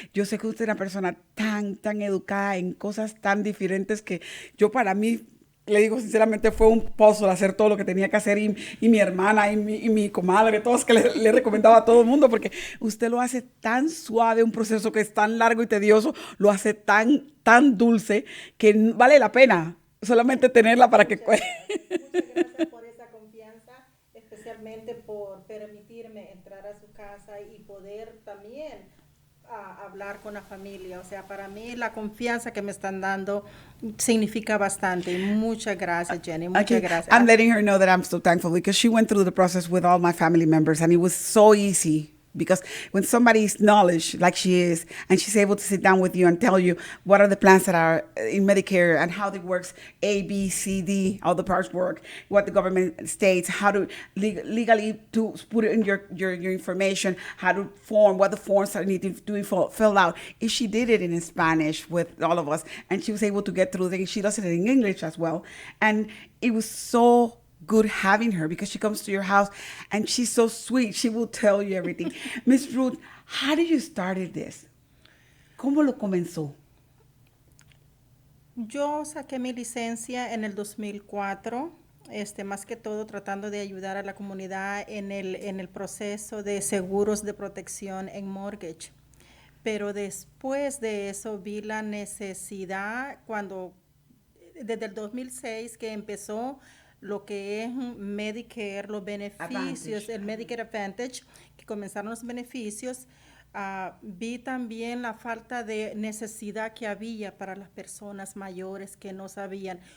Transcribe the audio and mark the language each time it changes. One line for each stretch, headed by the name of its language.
Spanish: Yo sé que usted es una persona tan educada en cosas tan diferentes que yo para mí, le digo sinceramente, fue un puzzle hacer todo lo que tenía que hacer y mi hermana y mi comadre, todos que le recomendaba a todo el mundo porque usted lo hace tan suave, un proceso que es tan largo y tedioso, lo hace tan dulce que vale la pena solamente tenerla para que... Muchas gracias por esa confianza, especialmente por permitirme entrar a su casa y poder también hablar con la familia. O sea, para mí la confianza que me están dando significa bastante. Muchas gracias, Jenny. Muchas gracias.
English: I'm letting her know that I'm so thankful because she went through the process with all my family members and it was so easy. Because when somebody's knowledge, like she is, and she's able to sit down with you and tell you what are the plans that are in Medicare and how it works, A, B, C, D, all the parts work, what the government states, how to legally to put it in your information, how to form, what the forms are needed to be filled out. If she did it in Spanish with all of us, and she was able to get through things, she does it in English as well. And it was so good having her because she comes to your house and she's so sweet. She will tell you everything. Miss Ruth, how did you started this?
Spanish: ¿Cómo lo comenzó? Yo saqué mi licencia en el 2004, más que todo tratando de ayudar a la comunidad en el proceso de seguros de protección en mortgage. Pero después de eso vi la necesidad desde el 2006 que empezó lo que es Medicare, los beneficios, el Medicare Advantage, que comenzaron los beneficios, vi también la falta de necesidad que había para las personas mayores que no sabían.